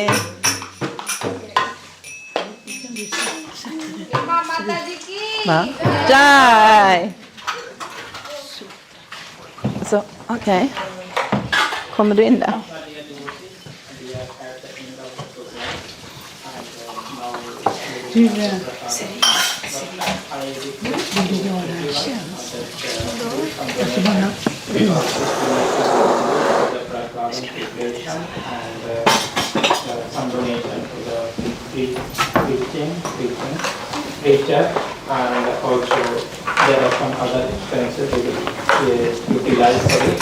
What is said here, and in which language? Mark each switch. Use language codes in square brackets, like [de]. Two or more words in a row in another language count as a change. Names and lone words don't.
[sv] Jai. Så, okej. Kommer du in där? Du, vill du göra en tjänst? Jag ska bara... [en] Some donation to the preaching preacher, and also there are some other expenses we will utilize for it.